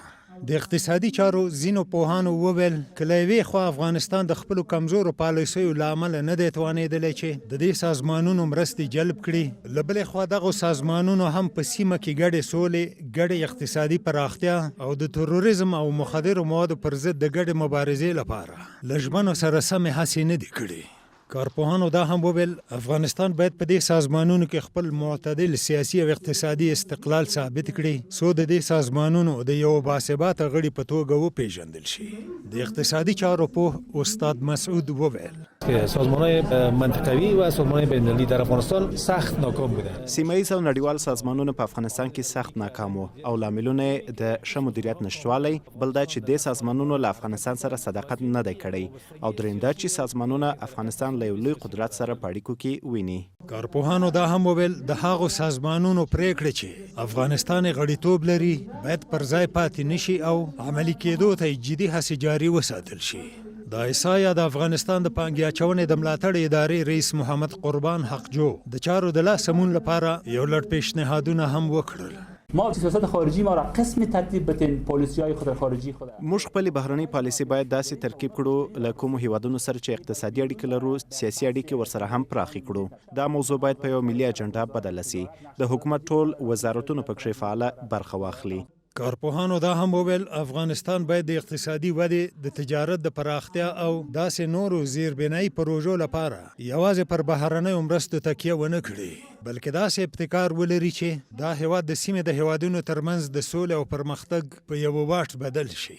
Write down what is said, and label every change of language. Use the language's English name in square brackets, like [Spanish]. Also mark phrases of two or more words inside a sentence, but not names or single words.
[Pashto] د اقتصادي چارو ځینو پوهانو وویل که له یوې خوا افغانستان د خپلو کمزورو پالیسیو له امله نه دی توانېدلی چې د دې سازمانونو مرستې جلب کړي، له بلې خوا دغو سازمانونو هم په سیمه کې ګډې سولې، ګډې اقتصادي پراختیا او د تروریزم او مخدرو موادو پر ضد د ګډې مبارزې لپاره له ژمنو سره سمې هڅې نه دي کړي. کارپوهانو دا هم وویل افغانستان باید په دې سازمانونو کې خپل معتدل سیاسي او اقتصادي استقلال ثابت کړي څو د دې سازمانونو د یو باثباته غړي په توګه وپیژندل شي. د اقتصادي چارو پوه استاد مسعود وویل [Persian] سازمان‌های منطقوي و سازمان‌های بین‌المللی در افغانستان سخت ناکام بودند. [Pashto] سیمه‌ایز او نړیوال سازمانونه په افغانستان کې سخت ناکام وو او لاملونه د ښه مدیریت نشتوالی، بل دا چې دې سازمانونو له افغانستان سره صداقت نه دی کړی او دریم دا چې سازمانونه افغانستان له یو لوی قدرت سره په اړیکو کې ویني. کارپوهانو دا هم وویل د هغو سازمانونو پریکړې چې افغانستان غړیتوب لري باید پر ځای پاتې نشي او عملي کېدو ته جدي هڅې جاري وساتل شي. د ایسایا د افغانستان د پانګې اچونې د ملاتړ ادارې رئیس محمد قربان حقجو د چارو د لاسمون لپاره یو لړ پیشنهادونه هم وکړل. [Persian] ما سیاست خارجی ما را قسم ترتیب بدیم، پالیسی‌های خود خارجی خود [Pashto] موږ خپل بهرنۍ پالیسي باید داسې ترکیب کړو له کومو هیوادونو سره چې اقتصادي اړیکې لرو سیاسي اړیکې ورسره هم پراخې کړو. دا موضوع باید په یو ملي اجنډا بدله سي. د حکومت ټول وزارتونه پکښې فعاله برخه واخلي. کارپوهانو دا هم وویل افغانستان باید د اقتصادي ودې، د تجارت د پراختیا او داسې نورو زیربنایي پروژو لپاره یوازې پر بهرنیو مرستو تکیه ونه کړي، بلکې داسې ابتکار ولري چې دا هیواد د سیمې د هیوادونو ترمنځ د سولې او پرمختګ په یو واټ بدل شي.